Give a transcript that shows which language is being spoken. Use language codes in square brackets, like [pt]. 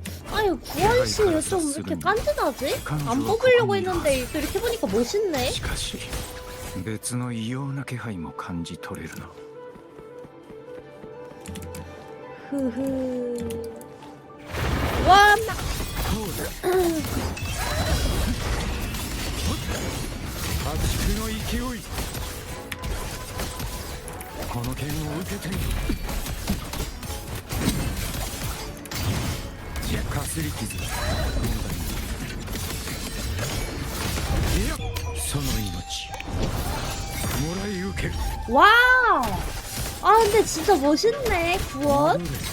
[ko] 아니 구원씨 좀 왜 이렇게 깐진하지? 안 뽑으려고 했는데 또 이렇게 보니까 멋있네. [ja] しかし別の異様な気配も感じ取れるな。ふふ。わーな。破竹の勢い、この剣を受けてみる。かすり傷、問題ない。いや、その命もらい受ける。 [ko] 와우. 아 근데 진짜 멋있네 구원.